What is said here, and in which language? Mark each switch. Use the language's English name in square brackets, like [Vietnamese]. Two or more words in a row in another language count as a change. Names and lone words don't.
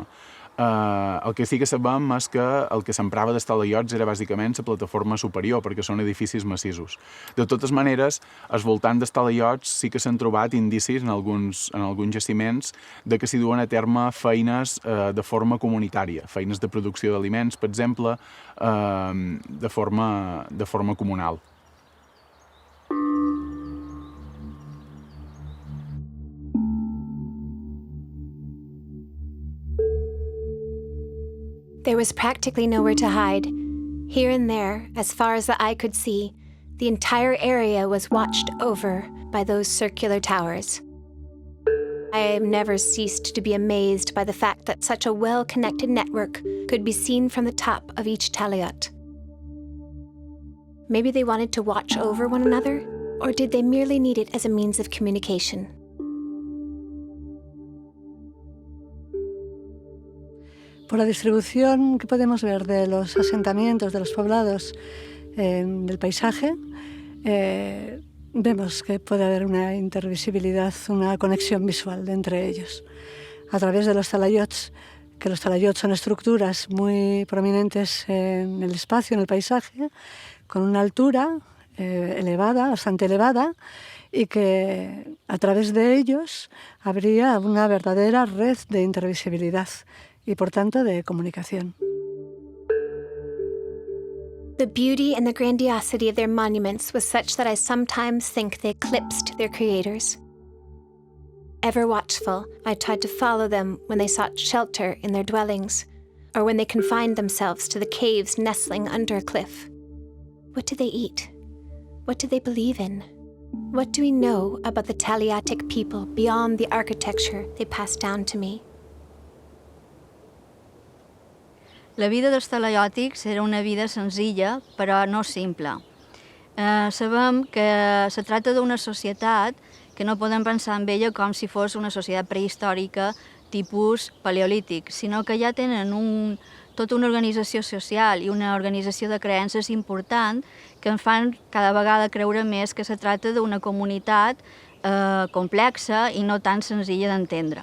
[Catalan] El que sí que sabem és que el que s'emprava dels talayots era bàsicament la plataforma superior, perquè són edificis massissos. De totes maneres, al voltant dels talayots sí que s'han trobat indicis en alguns jaciments de que s'hi duen a terme feines de forma comunitària, feines de producció d'aliments, per exemple, de forma comunal. [English] There was practically nowhere to hide. Here and there, as far as the eye could see, the entire area was watched over by those circular towers. I have never ceased to be amazed by the fact that such a well-connected network could be seen from the top of each talayot. Maybe they wanted to watch over one another, or did they merely need it as a means of communication? [Spanish] Por la distribución que podemos ver de los asentamientos, de los poblados del paisaje, vemos que puede haber una intervisibilidad, una conexión visual entre ellos. A través de los talayots, que los talayots son estructuras muy prominentes en el espacio, en el paisaje, con una altura elevada, bastante elevada, y que a través de ellos habría una verdadera red de intervisibilidad y por tanto de comunicación. [English] The beauty and the grandiosity of their monuments was such that I sometimes think they eclipsed their creators. Ever watchful, I tried to follow them when they sought shelter in their dwellings, or when they confined themselves to the caves nestling under a cliff. What did they eat? What did they believe in? What do we know about the Talayotic people beyond the architecture they passed down to me? [Catalan] La vida dels Talayotics era una vida senzilla, però no simple. Sabem que se tracta d'una societat que no podem pensar en ella com si fos una societat prehistòrica tipus paleolític, sinó que ja tenen tota una organització social i una organització de creences important que ens fan cada vegada creure més que se tracta d'una comunitat complexa i no tan senzilla d'entendre.